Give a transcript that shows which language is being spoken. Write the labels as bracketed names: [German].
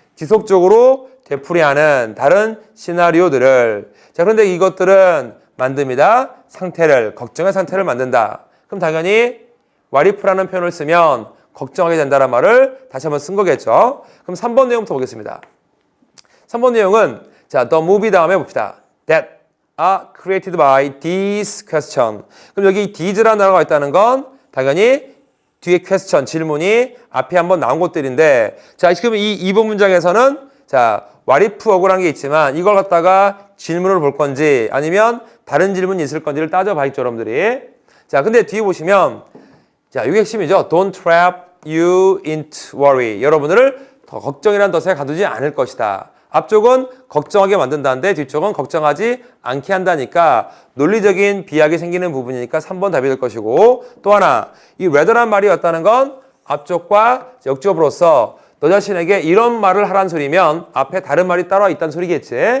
[Korean] 지속적으로 되풀이하는 다른 시나리오들을. 자, 그런데 이것들은 만듭니다. 걱정의 상태를 만든다. 그럼 당연히 what if라는 표현을 쓰면 걱정하게 된다는 말을 다시 한번 쓴 거겠죠. 그럼 3번 내용부터 보겠습니다. 3번 내용은, 자, the movie 다음에 봅시다. [English] that are created by these question. [Korean] 그럼 여기 these라는 단어가 있다는 건 당연히 뒤에 question, 질문이 앞에 한번 나온 것들인데, 자, 지금 이 2번 문장에서는, 자, what if 억울한 게 있지만 이걸 갖다가 질문을 볼 건지 아니면 다른 질문이 있을 건지를 따져봐야겠죠, 여러분들이. 자, 근데 뒤에 보시면, 자, 이게 핵심이죠. [English] Don't trap you into worry. [Korean] 여러분들을 더 걱정이라는 덫에 가두지 않을 것이다. 앞쪽은 걱정하게 만든다는데 뒤쪽은 걱정하지 않게 한다니까 논리적인 비약이 생기는 부분이니까 3번 답이 될 것이고, 또 하나, 이 rather란 말이 왔다는 건 앞쪽과 역접으로서 너 자신에게 이런 말을 하란 소리면 앞에 다른 말이 따로 있다는 소리겠지.